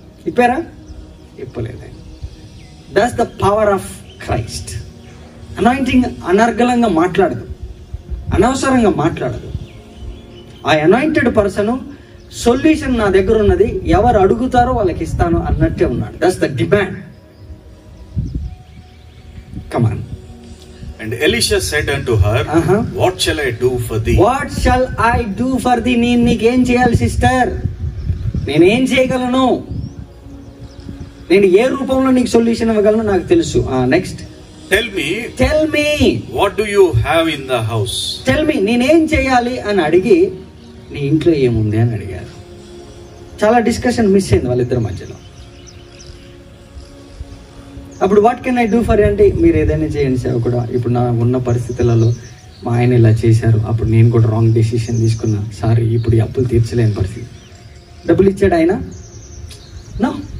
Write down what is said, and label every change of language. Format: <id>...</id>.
<te>ఇప్పారా? ఇప్పలేదు.</te> <en>That's the power of Christ.</en> <te>Anointing అనర్గళంగా మాట్లాడదు, అనవసరంగా మాట్లాడదు. ఆ అనాయింటెడ్ పర్సన్ సొల్యూషన్ నా దగ్గర ఉన్నది, ఎవరు అడుగుతారో వాళ్ళకి ఇస్తాను అన్నట్టే ఉన్నాడు.</te> <en>That's the demand. Come on. And Elisha said unto her, What shall I do for thee? What shall I do for thee?</en> <te>నేను నీకేం చేయాలి సిస్టర్? నేనేం చేయగలను? నేను ఏ రూపంలో నీకు సొల్యూషన్ ఇవ్వగలను నాకు తెలుసు.</te> <en>Next. Tell me. What do you have in the house? Tell me.</en> <te>నేనేం చేయాలి అని అడిగి నీ ఇంట్లో ఏముంది అని అడిగారు. చాలా డిస్కషన్ మిస్ అయింది వాళ్ళిద్దరి మధ్యలో. అప్పుడు</te> <en>what can I do for</en> <te>అంటే మీరు ఏదైనా చేయండి సార్ కూడా. ఇప్పుడు నా ఉన్న పరిస్థితులలో మా ఆయన ఇలా చేశారు, అప్పుడు నేను కూడా రాంగ్ డెసిషన్ తీసుకున్నా, సారీ ఇప్పుడు ఈ అప్పులు తీర్చలేని పరిస్థితి. డబ్బులు ఇచ్చాడు ఆయన? నో.</te>